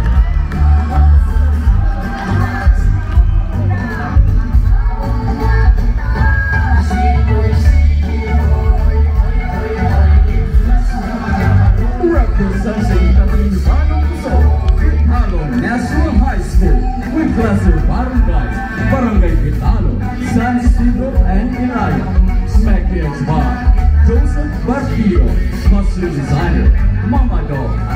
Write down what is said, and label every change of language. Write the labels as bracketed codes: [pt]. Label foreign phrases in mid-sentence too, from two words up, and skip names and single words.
[en] Representing Kapimanong Pusok, Pitalo National High School with cluster barangays, Barangay Pitalo, San Isidro and Iraya. [bik] Makias Juan, Joseph Barquillo, costume designer, Mama Dog.